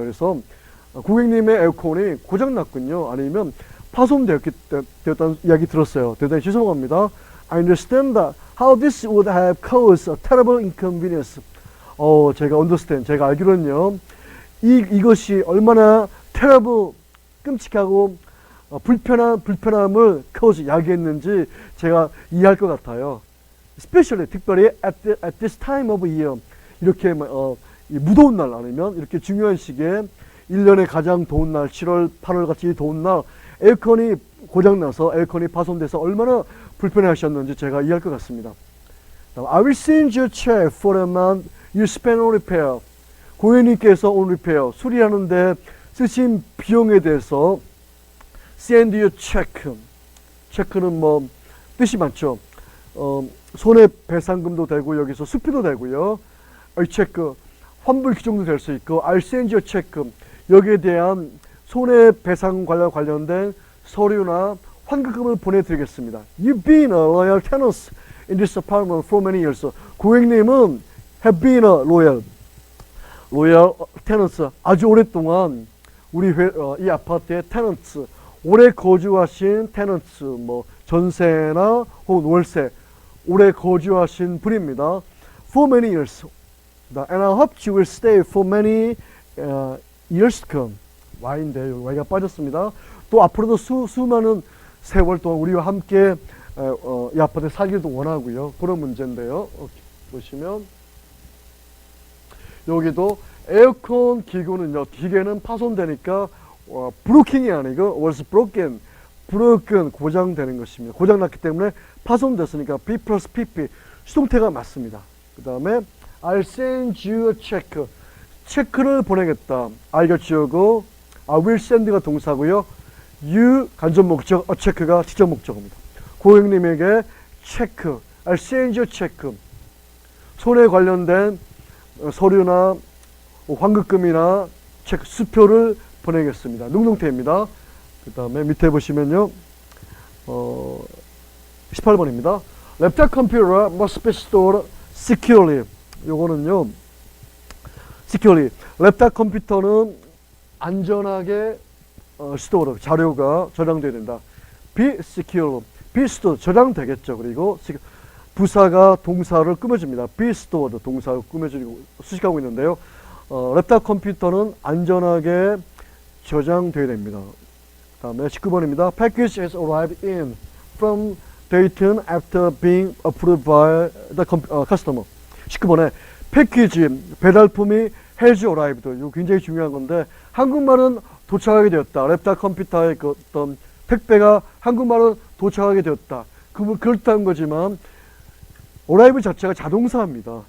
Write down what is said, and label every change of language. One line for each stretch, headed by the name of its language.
Korean: 그래서 고객님의 에어컨이 고장났군요. 아니면 파손되었다는 이야기 들었어요. 대단히 죄송합니다.
English: I understand how this would have caused a terrible inconvenience.
Korean: 제가 understand, 제가 알기로는요, 이것이 얼마나 terrible, 끔찍하고 불편함을 cause, 야기했는지 제가 이해할 것 같아요.
English: Especially,
Korean: 특별히
English: at this time of year,
Korean: 이렇게 이 무더운 날 아니면 이렇게 중요한 시기에 1년에 가장 더운 날, 7월, 8월 같이 더운 날, 에어컨이 고장나서 에어컨이 파손돼서 얼마나 불편해 하셨는지 제가 이해할 것 같습니다.
English: I will send you a check for the amount you spent on repair.
Korean: 고객님께서
English: on repair,
Korean: 수리하는데 쓰신 비용에 대해서
English: send you a check.
Korean: 체크는 뭐 뜻이 많죠. 손해배상금도 되고 여기서 수표도 되고요. 이 체크, 환불 규정도 될 수 있고,
English: I'll send you a check.
Korean: 여기에 대한 손해배상 관련된 서류나 환급금을 보내드리겠습니다.
English: You've been a loyal tenant in this apartment for many years.
Korean: 고객님은
English: have been a loyal tenants,
Korean: 아주 오랫동안 우리 이 아파트의 tenants, 오래 거주하신 tenants, 뭐 전세나 혹은 월세, 오래 거주하신 분입니다.
English: For many years. And I hope you will stay for many years to come.
Korean: Y인데 Y가 빠졌습니다. 또 앞으로도 수많은 세월 동안 우리와 함께 이 아파트에 살기도 원하고요. 그런 문제인데요. 보시면 여기도 에어컨 기구는요, 기계는 파손되니까 브로킹이 아니고
English: was broken,
Korean: 고장되는 것입니다. 고장났기 때문에 파손됐으니까 B 플러스 PP, 수동태가 맞습니다. 그 다음에
English: I'll send you a check.
Korean: 체크를 보내겠다. I'가 주어고
English: I will send
Korean: 가 동사고요. You 간접 목적,
English: a check
Korean: 가 직접 목적입니다. 고객님에게 체크,
English: I'll send you a check.
Korean: 손해 관련된 서류나 환급금이나 체크, 수표를 보내겠습니다. 능동태입니다. 그 다음에 밑에 보시면요, 18번입니다.
English: Laptop computer must be stored securely.
Korean: 요거는요,
English: securely.
Korean: 랩탑 컴퓨터는 안전하게 스토어 자료가 저장돼야 된다.
English: be secure, be stored
Korean: 저장되겠죠. 그리고 부사가 동사를 꾸며줍니다.
English: be stored
Korean: 동사를 꾸며주고 수식하고 있는데요. 랩탑 컴퓨터는 안전하게 저장돼야 됩니다. 다음에 19번입니다.
English: Package has arrived in from Dayton after being approved by the customer.
Korean: 19번에 패키지, 배달품이
English: has arrived.
Korean: 이거 굉장히 중요한 건데 한국말은 도착하게 되었다. 랩탑 컴퓨터의 그 어떤 택배가 한국말은 도착하게 되었다. 그렇다는 거지만 arrive 자체가 자동사입니다.